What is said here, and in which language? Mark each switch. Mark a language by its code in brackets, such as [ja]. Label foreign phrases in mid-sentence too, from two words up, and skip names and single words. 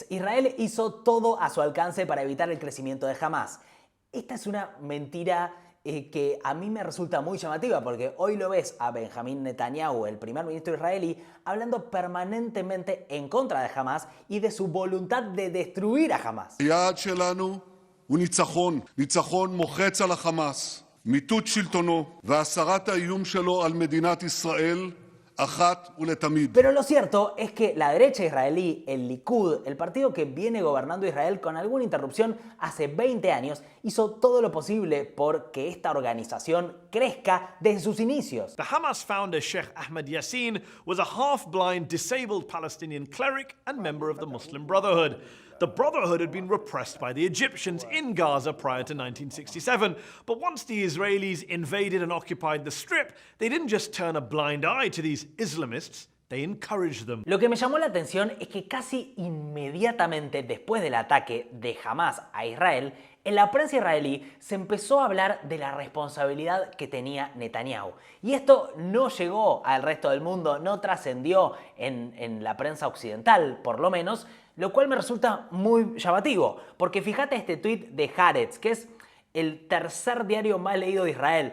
[es] Israel hizo todo a su alcance para evitar el crecimiento de Hamás. Esta es una mentira que a mí me resulta muy llamativa, porque hoy lo ves a Benjamín Netanyahu, el primer ministro israelí, hablando permanentemente en contra de Hamás y de su voluntad de destruir a Hamás. [he] היעד שלנו הוא ניצחון, ניצחון מוחץ על החמאס. מיטוט שלטונו והסרת האיום שלו על מדינת ישראל אחת ולתמיד. [es] Pero lo cierto es que la derecha israelí, el Likud, el partido que viene gobernando Israel con alguna interrupción hace 20 años, hizo todo lo posible por que esta organización crezca desde sus inicios. [en] The Hamas founder Sheikh Ahmed Yassin was a half-blind, disabled Palestinian cleric and member of the Muslim Brotherhood. The Brotherhood had been repressed by the Egyptians in Gaza prior to 1967, but once the Israelis invaded and occupied the Strip, they didn't just turn a blind eye to these Islamists, they encouraged them. [es] Lo que me llamó la atención es que casi inmediatamente después del ataque de Hamás a Israel, en la prensa israelí se empezó a hablar de la responsabilidad que tenía Netanyahu. Y esto no llegó al resto del mundo, no trascendió en la prensa occidental, por lo menos, lo cual me resulta muy llamativo, porque fíjate este tuit de Haaretz, que es el tercer diario más leído de Israel.